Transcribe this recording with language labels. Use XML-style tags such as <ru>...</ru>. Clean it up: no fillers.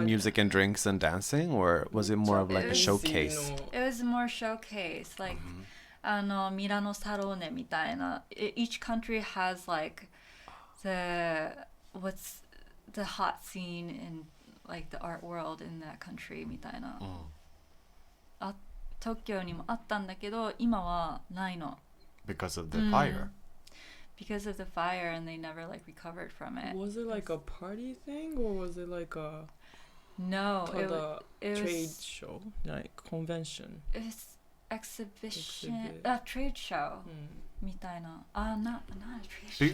<en>music and drinks and dancing, or was it more of like a showcase? It was more showcase like Mhm.</en> <ja>ミラノサローネみたいな</ja> <en>each country has like what's the hot scene in like the art world in that country みたいな Mm.</en> <ja>東京にもあったんだけど今はないの</ja> <en>Because of the fire. because of the fire and they never like recovered from it. Was it like a party thing or was it like a No, it trade was show, like convention? it's exhibition Exhibit. trade show Mm.</en> <ja>みたいな</ja> <en>not a trade</en>